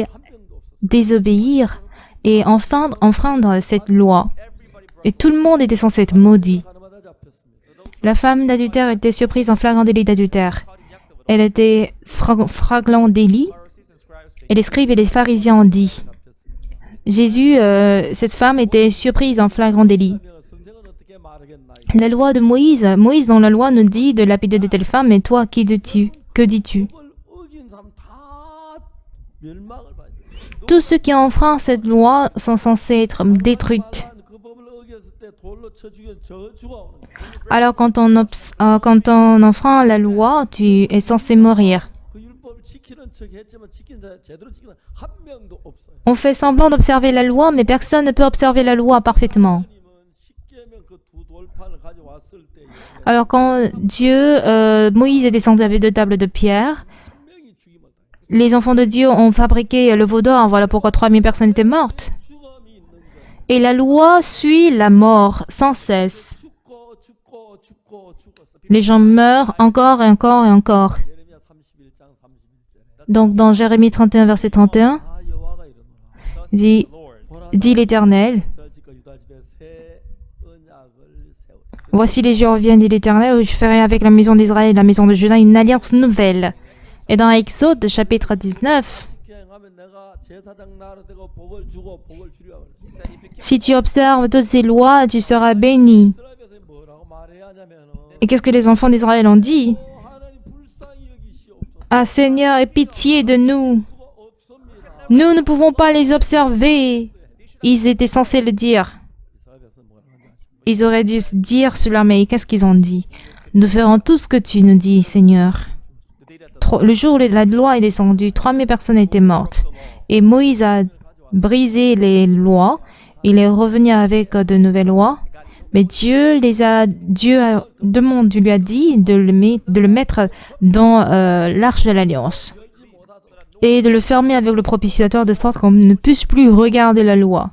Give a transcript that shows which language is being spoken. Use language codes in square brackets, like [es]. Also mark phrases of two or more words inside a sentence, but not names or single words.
[ko] 한 명도 없었어요. [fr] désobéir et enfreindre cette loi. Et tout le monde était censé être maudit. [ko] 하나마다 잡혔습니다. [fr] La femme d'adultère était surprise en flagrant délit d'adultère. Elle était flagrant délit. Et les scribes et les pharisiens ont dit, Jésus, cette femme était surprise en flagrant délit. [ko] 성경은 어떻게 말하겠나요? [fr] La loi de Moïse dans la loi nous dit de lapider de telle femme, mais toi, que dis-tu? [ko] 법을 어긴 사람 다 멸망을 받아요. [fr] Tous ceux qui enfreignent cette loi sont censés être détruits. [ko] 그 법을 어겼을 때 돌로 쳐 죽여 저주가 오는 거예요. [fr] Alors quand on enfreint la loi, tu es censé mourir. [ko] 그 율법을 지키는 척 했지만 지킨 자 제대로 지키는 한 명도 없어요. [fr] On fait semblant d'observer la loi, mais personne ne peut observer la loi parfaitement. [ko] 하나님은 십계명 그 두 돌판을 가져왔을 때 [fr] Alors quand Moïse est descendu avec 2 tables de pierre, [ko] 분명히 죽임을 당했어요. [fr] les enfants de Dieu ont fabriqué le veau d'or, voilà pourquoi 3000 personnes étaient mortes. [ko] 죽음이 있는 거예요. [fr] Et la loi suit la mort sans cesse. [ko] 죽었어. [fr] Les gens meurent encore et encore et encore. [ko] 예레미야 31장 31절. [fr] Donc dans Jérémie 31, verset 31, [ko] 아 여호와가 이르노라. [fr] dit, [ko] 보라 [fr] dit l'Éternel, [ko] 이스라엘 집과 유다 집에 새 언약을 세우리. [fr] voici les jours viennent, dit l'Éternel, où je ferai avec la maison d'Israël et la maison de Juda une alliance nouvelle. Et dans Exode, chapitre 19, [ko] 행하면 내가 제사장 나라 되고 복을 주고 복을 주리라. [fr] si tu observes toutes ces lois, tu seras béni. [ko] 이스라엘 백성이 뭐라고 말해야 하냐면 [fr] Et qu'est-ce que les enfants d'Israël ont dit? [ko] 하나님 불쌍히 여기시옵소서. [fr] Ah Seigneur, aie pitié de nous. [ko] 수가 없습니다. [fr] Nous ne pouvons pas les observer. Ils étaient censés le dire. [ko] 이스라엘 백성 뭐라 하는지 아십니까? [fr] Ils auraient dû se dire cela, mais qu'est-ce qu'ils ont dit? Nous ferons tout ce que tu nous dis, Seigneur. Le jour où la loi est descendue, 3000 personnes étaient mortes. Et Moïse a brisé les lois. Il est revenu avec de nouvelles lois. Mais Dieu lui a dit de le mettre dans l'arche de l'alliance et de le fermer avec le propitiatoire de sorte qu'on ne puisse plus regarder la loi.